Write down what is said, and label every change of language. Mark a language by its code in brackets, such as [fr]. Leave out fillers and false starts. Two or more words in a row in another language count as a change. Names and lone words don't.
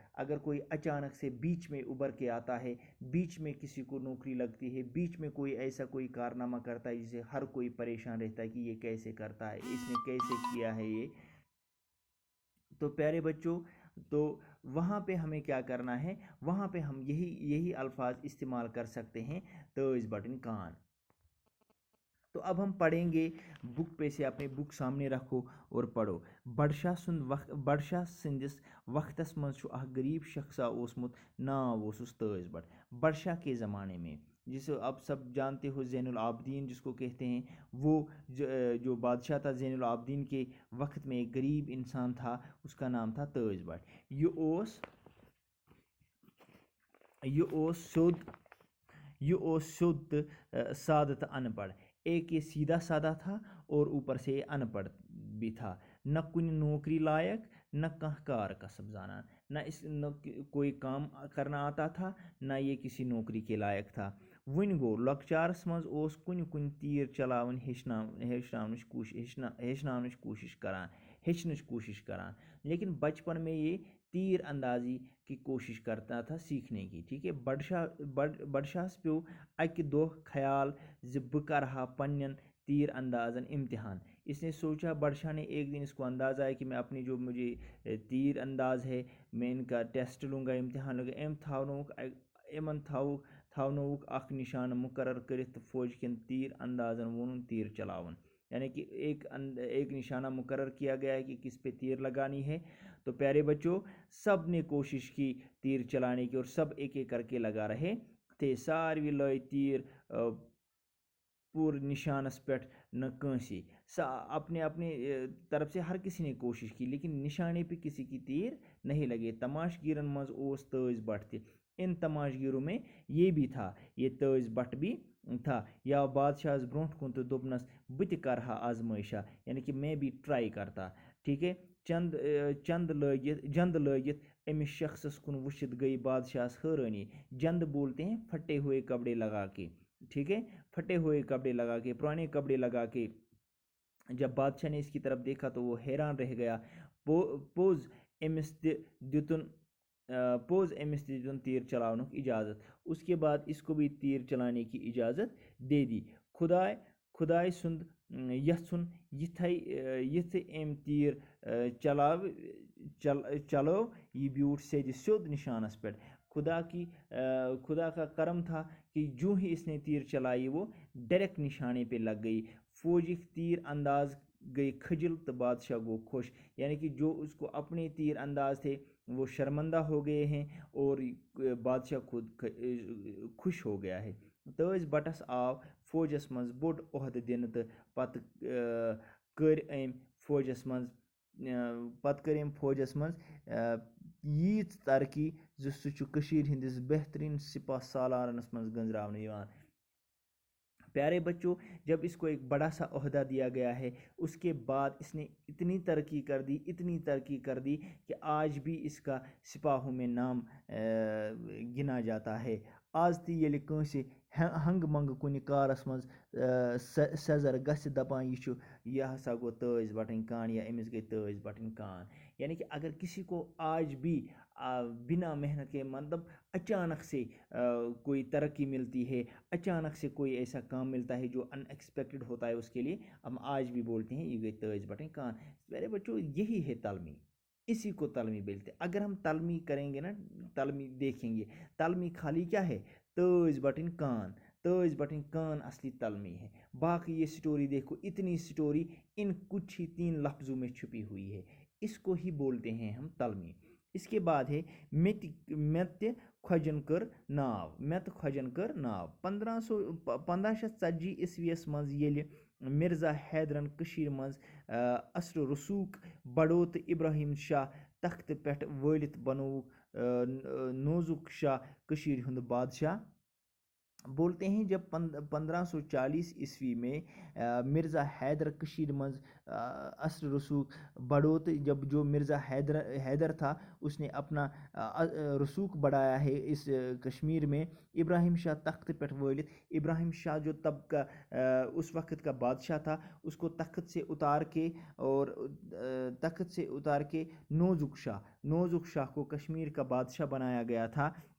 [ur] اگر کوئی اچانک سے بیچ میں ابھر کے آتا ہے، بیچ میں کسی کو نوکری لگتی ہے، بیچ میں کوئی کارنامہ کرتا ہے جسے ہر کوئی پریشان رہتا ہے کہ یہ کیسے کرتا ہے، اس نے کیسے کیا ہے یہ، تو پیارے بچوں، تو وہاں پہ ہمیں کیا کرنا ہے؟ وہاں پہ ہم یہی الفاظ استعمال کر سکتے ہیں، [ks] تیز بٹن کان۔ [ur] تو اب ہم پڑھیں گے، بک پہ سے اپنے بک سامنے رکھو اور پڑھو۔ [ks] بادشاہ سندس وقتس منٛز چھُ اکھ غریب شخصا اوسمُت، ناو اوسُس تیز بٹ۔ [ur] بادشاہ کے زمانے میں، جسے آپ سب جانتے ہو زین العابدین جس کو کہتے ہیں، وہ جو بادشاہ تھا زین العابدین کے وقت میں ایک غریب انسان تھا، اس کا نام تھا تیز بٹ۔ [ks] یہ اوس سیود تہٕ سادہ تہٕ ان پڑھ۔ [ur] ایک یہ سیدھا سادہ تھا اور اوپر سے یہ ان پڑھ بھی تھا، [ks] نہ کن نوکری لائق، نہ کانٛہہ کار کسب زانان، [ur] نہ کوئی کام کرنا آتا تھا، نہ یہ کسی نوکری کے لائق تھا۔ [ks] وۄنۍ گوٚو لۄکچارس منٛز اوس کُنہِ تیٖر چلاوٕنۍ ہیٚچھنٕچ کوٗشش کران، [ur] لیکن بچپن میں یہ تیر اندازی کی کوشش کرتا تھا سیکھنے کی، ٹھیک ہے۔ [ks] بادشاہس پیو اکہ دۄہ خیال زِ بہٕ کرہا پننٮ۪ن تیر اندازن امتحان۔ [ur] اس نے سوچا، بادشاہ نے ایک دن اس کو اندازہ ہے کہ میں اپنی جو مجھے تیر انداز ہے میں ان کا ٹیسٹ لوں گا، امتحان لوں گا۔ [ks] یمن تھاونوُکھ اکھ نشانہ مقرر کرتھ تہٕ فوج کٮ۪ن تیر اندازن وونُن تیر چلاوُن۔ [ur] یعنی کہ ایک نشانہ مقرر کیا گیا ہے کہ کس پہ تیر لگانی ہے۔ تو پیارے بچوں، سب نے کوشش کی تیر چلانے کی اور سب ایک ایک کر کے لگا رہے تھے [ks] ساروی لٲگۍ تیٖر پورے نشانس پہ نہ کنسی [ur] اپنے اپنے طرف سے ہر کسی نے کوشش کی لیکن نشانے پہ کسی کی تیر نہیں لگے. [ks] تماش گیرن مز اوس تٲج بٹ تہ. [ur] ان تماش گیروں میں یہ بھی تھا, یہ تٲج بٹ بھی تھا. [ks] یا بادشاہس برونٹ کن تو دوپنس بہ تہ کرہا آزمائشا, [ur] یعنی کہ میں بھی ٹرائی کرتا. ٹھیک ہے. [ks] جند لٲگِتھ امس شخصس کن وچھت گئی بادشاہس حیرانی. [ur] جند بولتے ہیں پھٹے ہوئے کپڑے لگا کے. ٹھیک ہے, پھٹے ہوئے کپڑے لگا کے, پرانے کپڑے لگا کے. جب بادشاہ نے اس کی طرف دیکھا تو وہ حیران رہ گیا. [ks] پوز امس تہ دتن تیر چلاونک اجازت. [ur] اس کے بعد اس کو بھی تیر چلانے کی اجازت دے دی. [ks] خدائے سند یژھن یتھے ام تیر چلو یہ بیوٹھ سیدھ سیود نشانس پہ. [ur] خدا کا کرم تھا کہ جو ہی اس نے تیر چلائی وہ ڈائریکٹ نشانے پہ لگ گئی. [ks] فوجک تیر انداز گئی کھجل تو بادشاہ گو خوش. [ur] یعنی کہ جو اس کو اپنے تیر انداز تھے وہ شرمندہ ہو گئے ہیں اور بادشاہ خود خوش ہو گیا ہے. [ks] تٲج بٹس آو فوجس منٛز بوٚڑ عہدٕ دِنہٕ تہٕ پتہٕ کٔر أمۍ فوجس منٛز ییٖژ ترقی زِ سُہ چھُ کٔشیٖرِ ہِنٛدِس بہتریٖن سپاہ سالارنس منٛز گنٛزراونہٕ یِوان. [ur] پیارے بچوں, جب اس کو ایک بڑا سا عہدہ دیا گیا ہے اس کے بعد اس نے اتنی ترقی کر دی کہ آج بھی اس کا سپاہوں میں نام گنا جاتا ہے. [ks] آز تہِ ییٚلہِ کٲنٛسہِ ہنٛگ منٛگ کُنہِ کارس منٛز سٮ۪زر گژھِ دپان یہ ہسا گوٚو تٲج بٹٕنۍ کان یا أمِس گٔے تٲج بٹٕنۍ کان. [ur] یعنی کہ اگر کسی کو آج بھی بنا محنت کے مطلب اچانک سے کوئی ترقی ملتی ہے, اچانک سے کوئی ایسا کام ملتا ہے جو ان ایکسپیکٹڈ ہوتا ہے اس کے لیے, ہم آج بھی بولتے ہیں [ks] یہ گئی تٲج بٹن کان. [ur] میرے بچوں یہی ہے تلمی, اسی کو تلمی بولتے. اگر ہم تلمی کریں گے نا, تلمی دیکھیں گے, تلمی خالی کیا ہے, [ks] تٲج بٹن کان. تٲج بٹن کان [ur] اصلی تلمی ہے. باقی یہ سٹوری دیکھو, اتنی سٹوری ان کچھ ہی 3 لفظوں میں چھپی ہوئی ہے, اس کو ہی بولتے ہیں ہم تلمی. اس کے بعد ہے مت کھوجن کر ناو. [ks] 1540 عیسویس مز ییٚلہِ مرزا حیدرن کٔشیٖرِ منٛز اثر رسوخ بڑو تہٕ ابراہیم شاہ تختہٕ پٮ۪ٹھ وٲلِتھ بنووُکھ نوزک شاہ کٔشیٖرِ ہُنٛد بادشاہ. [ur] بولتے ہیں جب 1540 عیسوی میں مرزا حیدر [ks] کشیر منز اثر رسوخ بڑھو, [ur] تو جب جو مرزا حیدر تھا اس نے اپنا رسوخ بڑھایا ہے اس کشمیر میں. ابراہیم شاہ تخت پہ وٲلِتھ, ابراہیم شاہ جو تب کا اس وقت کا بادشاہ تھا, اس کو تخت سے اتار کے نوزک شاہ کو کشمیر کا بادشاہ بنایا گیا تھا.